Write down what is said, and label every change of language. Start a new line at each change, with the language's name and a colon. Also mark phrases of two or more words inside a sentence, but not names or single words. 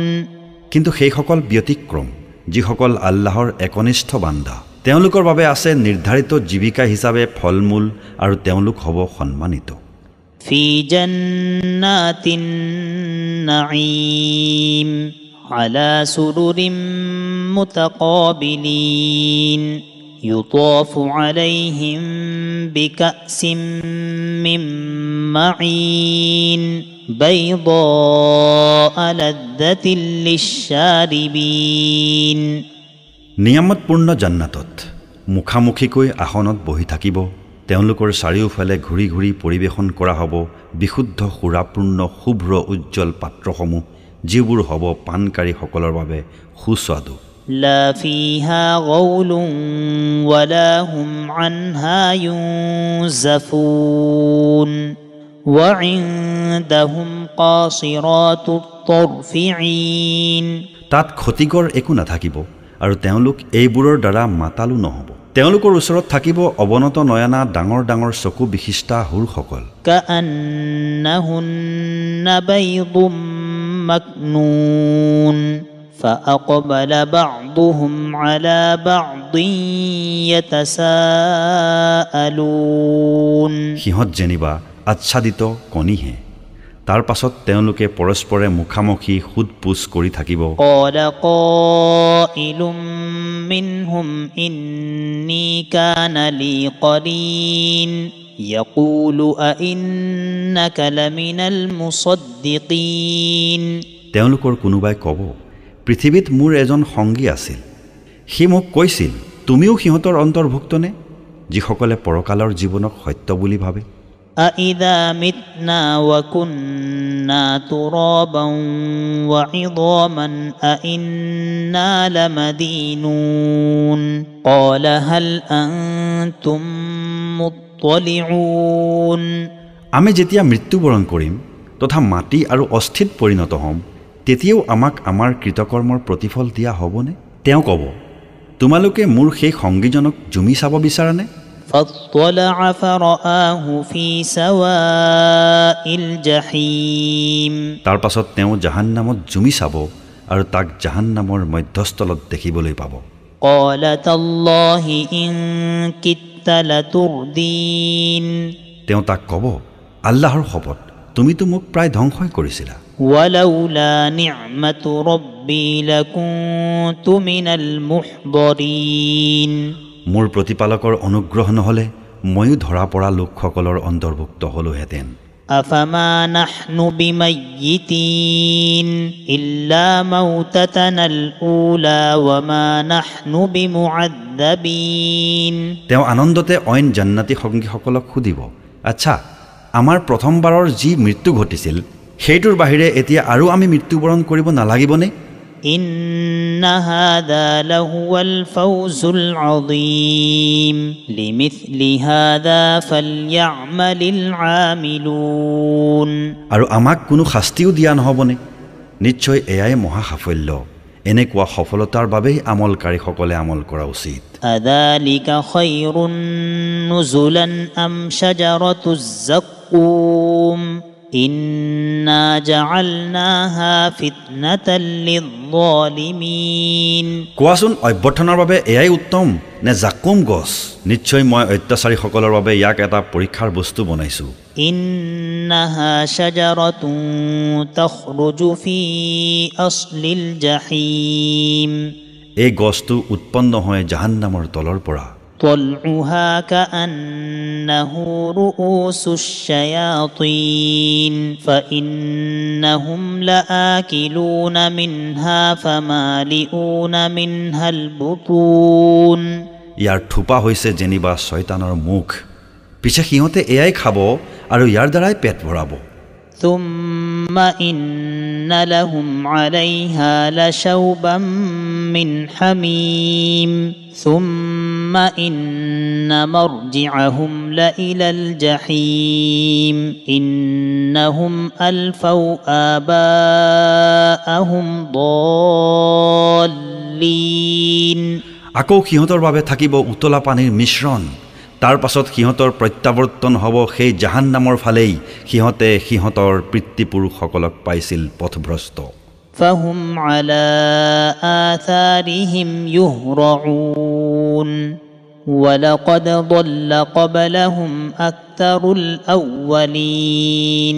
Assamese: কিন্তু সেই সকল ব্যতিক্ৰম যিসকল আল্লাহৰ একনিষ্ঠ বান্দা তেওঁলোকৰ বাবে আছে নিৰ্ধাৰিত জীৱিকা হিচাপে ফলমূল আৰু তেওঁলোক হ'ব সন্মানিত
Arabic: في جنات النعيم على سرر متقابلين يطاف عليهم بكأس من معين بيضاء لذة للشاربين
Assamese: নিয়ামতপূৰ্ণ জান্নাতত মুখামুখিকৈ আসনত বহি থাকিব তেওঁলোকৰ চাৰিওফালে ঘূৰি ঘূৰি পৰিৱেশন কৰা হ'ব বিশুদ্ধ সুৰাপূৰ্ণ শুভ্ৰ উজ্জ্বল পাত্ৰসমূহ যিবোৰ হ'ব পানকাৰীসকলৰ বাবে সুস্বাদু
Arabic: لا فيها غول ولا هم عنها ينزفون وعندهم قاصرات الطرف عين
Assamese: তাত ক্ষতিকৰ একো নাথাকিব আৰু তেওঁলোক এইবোৰৰ দ্বাৰা মাতালু নহ'ব তেওঁলোকৰ ওচৰত থাকিব অৱনত নয়না ডাঙৰ ডাঙৰ চকু বিশিষ্টা হুৰসকল
Arabic: كأنهن بيض مكنون فأقبل بعضهم على بعض يتساءلون
Assamese: সিহঁত যেনিবা আচ্ছাদিত কণীহে তাৰ পাছত তেওঁলোকে পৰস্পৰে মুখামুখি সুধ-পুছ কৰি থাকিব।
Arabic: قال قائل منهم إني كان لي قرين يقول أئنك لمن المصدقين
Assamese: তেওঁলোকৰ কোনোবাই ক'ব, পৃথিৱীত মোৰ এজন সংগী আছিল, সি মোক কৈছিল, তুমিও সিহঁতৰ অন্তৰ্ভুক্ত নে, যিসকলে পৰকালৰ জীৱনক সত্য বুলি ভাবে।
Arabic: أإذا متنا وكنا ترابا وعظاما أإنا لمدينون قال هل أنتم مطلعون
Assamese: আমি যেতিয়া মৃত্যুবৰণ কৰিম তথা মাটি আৰু অস্থিত পৰিণত হ'ম, তেতিয়াও আমাক আমাৰ কৃতকৰ্মৰ প্ৰতিফল দিয়া হ'বনে? তেওঁ ক'ব, তোমালোকে মোৰ সেই সংগীজনক জুমি চাব বিচাৰানে?
Arabic: فاطلع فرآه في سواء الجحيم
Assamese: তাৰ পাছত তেওঁ জাহান্নামত জুমি চাব আৰু তাক জাহান্নামৰ মধ্যস্থলত দেখিবলৈ পাব।
Arabic: قال تالله إن كدت لتردين
Assamese: তেওঁ তাক ক'ব, আল্লাহৰ শপত, তুমিতো মোক প্ৰায় ধ্বংসই কৰিছিলা।
Arabic: ولولا نعمة ربي لكنت من المحضرين
Assamese: মোৰ প্ৰতিপালকৰ অনুগ্ৰহ নহ'লে ময়ো ধৰা পৰা লোকসকলৰ অন্তৰ্ভুক্ত হলোহেঁতেন।
Arabic: أفما نحن بميتين إلا موتتنا الأولى وما نحن بمعذبين
Assamese: তেওঁ আনন্দতে অইন জান্নাতী সংগীসকলক সুধিব, আচ্ছা, আমাৰ প্ৰথমবাৰৰ যি মৃত্যু ঘটিছিল সেইটোৰ বাহিৰে এতিয়া আৰু আমি মৃত্যুবৰণ কৰিব নালাগিবনে?
Arabic: إن هذا لهو الفوز العظيم لمثل هذا فليعمل العاملون
Assamese: আৰু আমাক কোনো শাস্তিও দিয়া নহ'বনে? নিশ্চয় এয়াই মহা সাফল্য, এনেকুৱা সফলতাৰ বাবেই আমলকাৰীসকলে আমল কৰা উচিত।
Arabic: أذلك خير نزلا أم شجرة الزقوم إنا جعلناها فتنة للظالمين
Assamese: কোৱাচোন, অভ্যৰ্থনৰ বাবে এয়াই উত্তম নে জাকুম গছ? নিশ্চয় মই অত্যাচাৰীসকলৰ বাবে ইয়াক এটা পৰীক্ষাৰ বস্তু বনাইছো।
Arabic: إنها شجرة تخرج في أصل الجحيم
Assamese: এই গছটো উৎপন্ন হয় জাহান্নামৰ তলৰ পৰা।
Arabic: طلعها كأنه رؤوس الشياطين فإنهم لآكلون منها فمالئون منها البطون
Assamese: ইয়াৰ থোপা হৈছে যেনিবা শয়তানৰ মুখ, পিছে সিহঁতে এয়াই খাব আৰু ইয়াৰ দ্বাৰাই পেট ভৰাব।
Arabic: ثم إن لهم عليها لشوبا من حميم ثم إن مرجعهم لإلى الجحيم إنهم ألفوا آباءهم ضالين
Assamese: আকৌ সিহঁতৰ বাবে থাকিব উতলা পানীৰ মিশ্ৰণ, তাৰ পাছত সিহঁতৰ প্ৰত্যাৱৰ্তন হ'ব সেই জাহান্নামৰ ফালেই সিহঁতে সিহঁতৰ পিতৃপুৰুষসকলক পাইছিল পথভ্ৰষ্ট।
Arabic: فهم على آثارهم يهرعون ولقد ضل قبلهم أكثر الأولين